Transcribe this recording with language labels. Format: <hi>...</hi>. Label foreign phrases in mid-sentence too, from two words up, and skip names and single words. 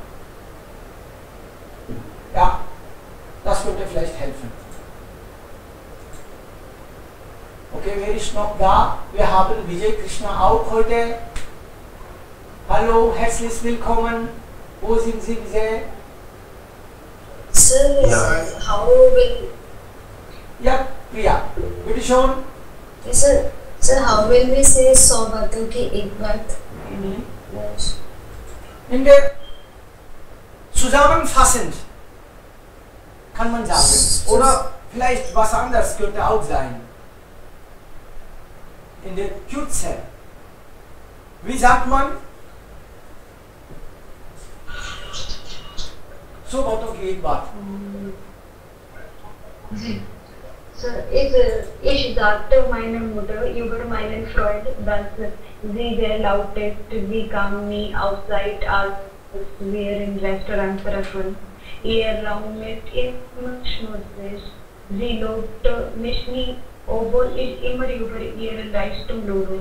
<de>Ja, das könnte vielleicht helfen. Okay, wer ist noch da? Wir haben Vijay Krishna auch heute. Hallo, herzlich willkommen. Wo sind Sie, Vijay?</de> <en>Sir, how will</en> <de>Ja, Priya, bitte schon.</de> <en>sir, how will we say 100</en> <hi>बातों की एक बात?</hi> <en>Yes.</en> <de>In der zusammenfassend kann man sagen. Oder vielleicht was anderes könnte auch sein. In der Kürze. Wie sagt man?</de> <hi>So बातों की एक बात.</hi> <de>Sir, ich sagte meiner Mutter über meinen Freund, dass sie der lauteste, sie kam nie outside, als wir im Restaurant treffen. Ihr Raum ist immer schmutzig. Sie lobte mich nie, obwohl ich immer über ihre Leistung lobe.</de>